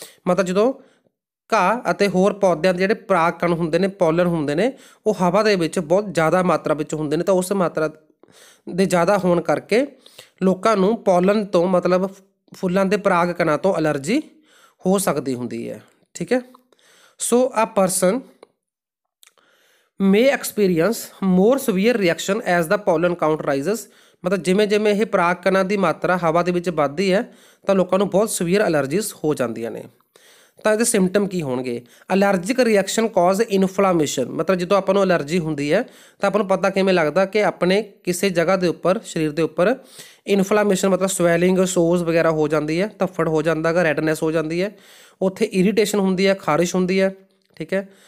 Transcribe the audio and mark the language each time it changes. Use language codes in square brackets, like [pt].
[pa] ਮਤਲਬ ਜਦੋਂ ਘਾਹ ਅਤੇ ਹੋਰ ਪੌਦਿਆਂ ਦੇ ਜਿਹੜੇ ਪਰਾਗ ਕਣ ਹੁੰਦੇ ਨੇ, ਪੋਲਨ ਹੁੰਦੇ ਨੇ, ਉਹ ਹਵਾ ਦੇ ਵਿੱਚ ਬਹੁਤ ਜ਼ਿਆਦਾ ਮਾਤਰਾ ਵਿੱਚ ਹੁੰਦੇ ਨੇ, ਤਾਂ ਉਸ ਮਾਤਰਾ ਦੇ ਜ਼ਿਆਦਾ ਹੋਣ ਕਰਕੇ ਲੋਕਾਂ ਨੂੰ ਪੋਲਨ ਤੋਂ ਮਤਲਬ ਫੁੱਲਾਂ ਦੇ ਪਰਾਗ ਕਣਾਂ ਤੋਂ ਐਲਰਜੀ ਹੋ ਸਕਦੀ ਹੁੰਦੀ ਹੈ, ਠੀਕ ਹੈ। [en] So uh person may experience more severe reaction as the pollen count rises। [pa] ਮਤਲਬ ਜਿਵੇਂ ਜਿਵੇਂ ਇਹ ਪਰਾਗ ਕਣਾਂ ਦੀ ਮਾਤਰਾ ਹਵਾ ਦੇ ਵਿੱਚ ਵੱਧਦੀ ਹੈ ਤਾਂ ਲੋਕਾਂ ਨੂੰ ਬਹੁਤ ਸਵੀਅਰ ਐਲਰਜੀਜ਼ ਹੋ ਜਾਂਦੀਆਂ ਨੇ। ਤਾਂ ਇਹਦੇ ਸਿੰਪਟਮ ਕੀ ਹੋਣਗੇ? [en] Allergic reaction cause inflammation. [pa] ਮਤਲਬ ਜਦੋਂ ਆਪਾਂ ਨੂੰ ਐਲਰਜੀ ਹੁੰਦੀ ਹੈ ਤਾਂ ਆਪਾਂ ਨੂੰ ਪਤਾ ਕਿਵੇਂ ਲੱਗਦਾ ਕਿ ਆਪਣੇ ਕਿਸੇ ਜਗ੍ਹਾ ਦੇ ਉੱਪਰ, ਸਰੀਰ ਦੇ ਉੱਪਰ ਇਨਫਲਾਮੇਸ਼ਨ ਮਤਲਬ ਸਵੈਲਿੰਗ, ਸੋਜ਼ ਵਗੈਰਾ ਹੋ ਜਾਂਦੀ ਹੈ, ਧੱਫੜ ਹੋ ਜਾਂਦਾ ਗਾ, ਰੈਡਨੈਸ ਹੋ ਜਾਂਦੀ ਹੈ, ਉੱਥੇ ਇਰੀਟੇਸ਼ਨ ਹੁੰਦੀ ਹੈ, ਖਾਰਿਸ਼ ਹੁੰਦੀ ਹੈ, ਠੀਕ ਹੈ।